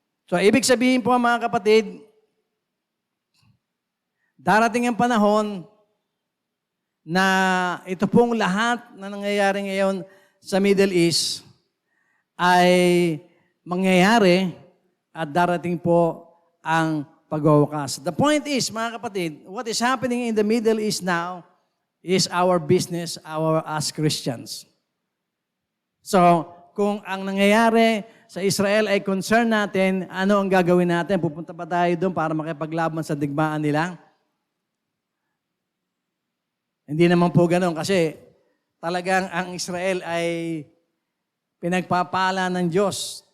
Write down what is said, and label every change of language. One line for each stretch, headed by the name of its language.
Filipino: So, ibig sabihin po mga kapatid, darating ang panahon na ito pong lahat na nangyayari ngayon sa Middle East ay mangyayari at darating po ang pagwawakas.
English: The point is,
Filipino: mga kapatid,
English: what is happening in the Middle East now is our business, as Christians.
Filipino: So, kung ang nangyayari sa Israel ay concern natin, ano ang gagawin natin? Pupunta pa tayo doon para makipaglaban sa digmaan nila? Hindi naman po ganoon kasi talagang ang Israel ay pinagpapala ng Diyos.